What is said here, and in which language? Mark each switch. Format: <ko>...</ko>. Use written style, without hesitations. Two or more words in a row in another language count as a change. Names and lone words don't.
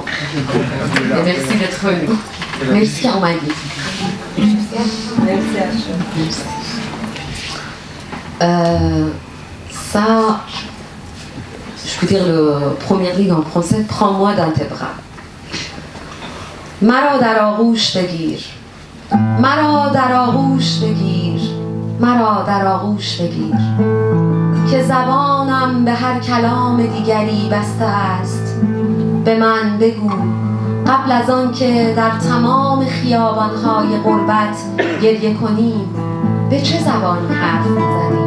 <fr>Et merci d'être venu. Merci, on m'a dit. Ça, je peux dire le premier livre en français, Prends-moi dans tes bras.</fr> <fa>مرا در آغوش بگیر، مرا در آغوش بگیر، مرا در آغوش بگیر، که زبانم به هر کلام دیگری بسته است. به من بگو قبل از آن که در تمام خیابان‌های غربت گریه کنیم، به چه زبانی حرف می‌زنیم؟</fa>